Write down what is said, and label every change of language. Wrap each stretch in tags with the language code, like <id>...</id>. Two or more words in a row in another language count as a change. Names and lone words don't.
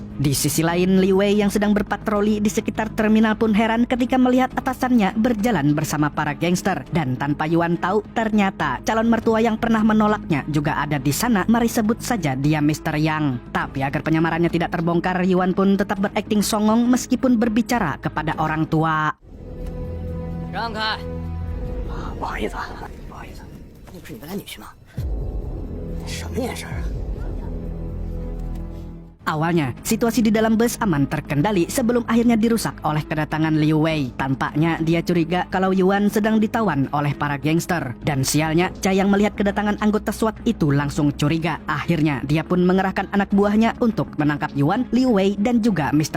<id>Di sisi lain, Li Wei yang sedang berpatroli di sekitar terminal pun heran ketika melihat atasannya berjalan bersama para gangster. Dan tanpa Yuan tahu, ternyata calon mertua yang pernah menolaknya juga ada di sana. Mari sebut saja dia Mr. Yang. Tapi agar penyamarannya tidak terbongkar, Yuan pun tetap berakting songong meskipun berbicara kepada orang tua.</id> <zh>让开！不好意思啊，不好意思，那不是你未来女婿吗？什么眼神啊？</zh> <id>Awalnya, situasi di dalam bus aman terkendali sebelum akhirnya dirusak oleh kedatangan Liu Wei. Tampaknya dia curiga kalau Yuan sedang ditawan oleh para gangster. Dan sialnya, Cha yang melihat kedatangan anggota SWAT itu langsung curiga. Akhirnya, dia pun mengerahkan anak buahnya untuk menangkap Yuan, Liu Wei, dan juga Mr.</id>